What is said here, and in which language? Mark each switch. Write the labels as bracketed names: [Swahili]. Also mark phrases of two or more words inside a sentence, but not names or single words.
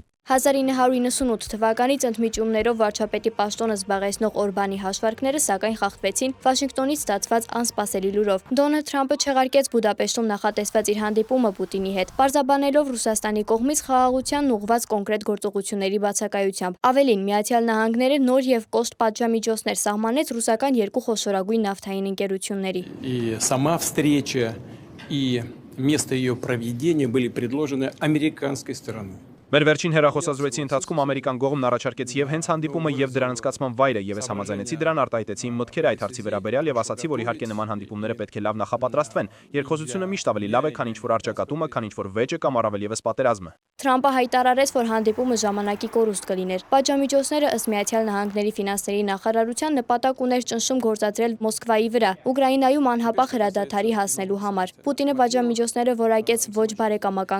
[Armenian] 1998 թվականից ընդմիջումներով վարչապետի պաշտոնը զբաղեցնող Օրբանի հաշվարկները սակայն խախտվեցին Վաշինգտոնից ստացված անսպասելի լուրով։ Դոնալդ Թրամփը չեղարկեց Բուդապեշտում նախատեսված իր հանդիպումը Պուտինի հետ, պարզաբանելով Ռուսաստանի կողմից խաղաղությանն ուղղված կոնկրետ գործողությունների բացակայությամբ։ Ավելին, Միացյալ Նահանգները նոր եւ կոշտ պատժամիջոցներ սահմանեց ռուսական երկու խոշորագույն նավթային ընկերությունների։ [Russian] Место ее проведения были предложены американской стороной. [Armenian] Մեր վերջին հեռախոսազրույցի ընթացքում ամերիկան կողմն առաջարկեց եւ հենց հանդիպումը եւ դրան անցկացման վայրը, եւ ես համաձայնեցի դրան, արտահայտեցի իմ մտքերը այդ հարցի վերաբերյալ եւ ասացի, որ իհարկե նման հանդիպումները պետք է լավ նախապատրաստվեն։ Երկխոսությունը միշտ ավելի լավ է, քան ինչ-որ առճակատումը, քան ինչ-որ վեճը կամ առավել եւս պատերազմը։ Թրամփը հայտարարեց, որ հանդիպումը ժամանակի կորուստ կլիներ։ Պատժամիջոցները ըստ Միացյալ Նահանգների ֆինանսների նախարարության նպատակ ուներ ճնշում գործադրել Մոսկվայի վրա, Ուկրաինայում անհապաղ հրադադարի հասնելու համար։ Պուտինը պատժամիջոցները որակեց ոչ բարեկամական